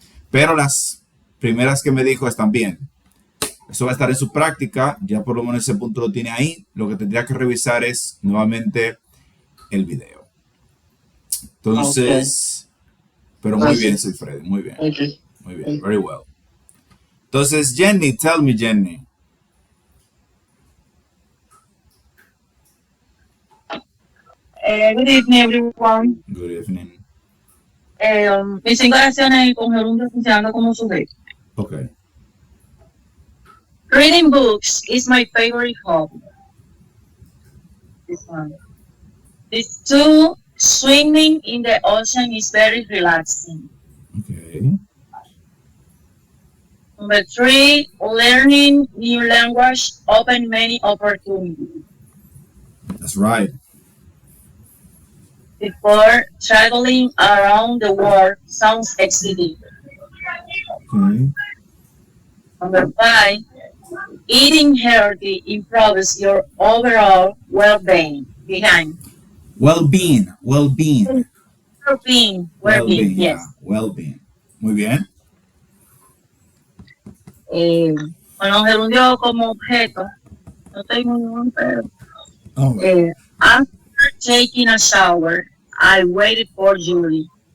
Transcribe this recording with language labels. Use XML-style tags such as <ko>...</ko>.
<es>Pero las primeras que me dijo están bien. Eso va a estar en su práctica, ya por lo menos ese punto lo tiene ahí. Lo que tendría que revisar es nuevamente el video. Entonces, pero muy bien, soy Freddy, muy bien.</es> <en>Okay.</en> <es>Muy bien,</es> <en>very well.</en> <es>Entonces,</es> <en>Jenny, tell me, Jenny. Good evening, everyone. Good evening.</en> <es>Mis 5 oraciones con gerundio funcionando como sujeto.</es> <en>Okay. Reading books is my favorite hobby. This one. This 2, swimming in the ocean is very relaxing. Okay. Number 3, learning new language open many opportunities. That's right. 4, traveling around the world sounds exciting. Okay. Number 5, eating healthy improves your overall well-being. Well-being. Well-being, Well-being, yes. yeah. Well-being.</en> <es>Muy bien. Bueno, gerundio como objeto. No tengo ningún pero. Oh,</es> <en>After taking a shower, I waited for Julie.</en>